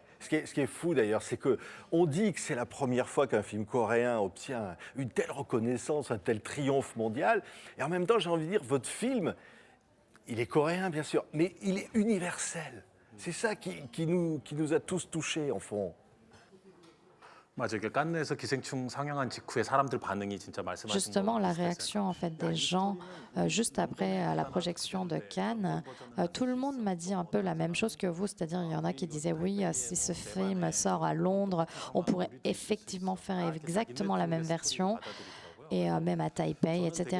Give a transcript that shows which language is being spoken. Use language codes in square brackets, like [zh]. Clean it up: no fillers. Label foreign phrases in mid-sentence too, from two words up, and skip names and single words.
[fr] Ce qui est fou d'ailleurs, c'est que on dit que c'est la première fois qu'un film coréen obtient une telle reconnaissance, un tel triomphe mondial. Et en même temps, j'ai envie de dire, votre film, il est coréen bien sûr, mais il est universel. C'est ça qui nous a tous touchés, en fond. [ko] 맞아요. 칸느에서 기생충 상영한 직후에 사람들 반응이 진짜 말씀하신 [fr] Justement, la réaction en fait des gens juste après la projection de Cannes, tout le monde m'a dit un peu la même chose que vous, c'est-à-dire il y en a qui disaient oui, si ce film sort à Londres, on pourrait effectivement faire exactement la même version. et même à Taipei, etc.